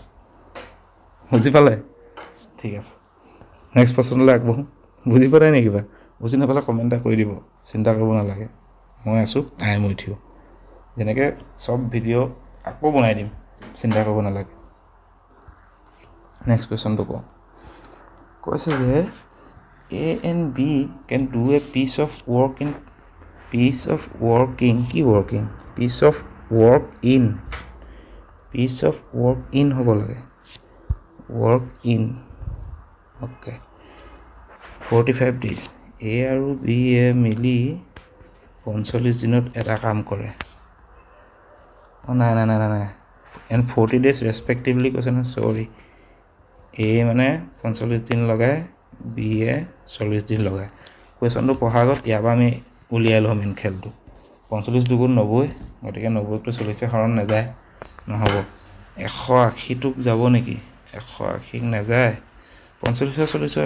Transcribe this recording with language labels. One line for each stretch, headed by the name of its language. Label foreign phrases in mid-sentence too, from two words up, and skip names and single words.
Assamese: বুজি পালে ঠিক আছে নেক্সট প্ৰশ্নলৈ আগবঢ়োঁ বুজি পোৱা নাই নে কিবা বুজি নাপালে কমেণ্ট এটা কৰি দিব চিন্তা কৰিব নালাগে মই আছোঁ
English: I am with you
Assamese: যেনেকৈ চব ভিডিঅ' আকৌ বনাই দিম চিন্তা কৰিব নালাগে
English: next questionটো
Assamese: কওঁ কৈছে যে
English: A and B can do a piece of work in piece of working
Assamese: হ'ব লাগে
English: work in okay 45 days
Assamese: A আৰু B এ মিলি 45 দিনত এটা কাম কৰে নাই
English: and 40 days respectively
Assamese: কৈছে নহয় সৰি A মানে 45 দিন লগায় B এ 40 দিন লগায় কুৱেশ্যনটো পঢ়াৰ আগত ইয়াৰ পৰা আমি উলিয়াই লওঁ মেইন খেলটো 45 দুগুণ 90 গতিকে 90টো 40 হৰণ নাযায় নহ'ব 180টোক যাব নেকি 180ক নাযায় 45 40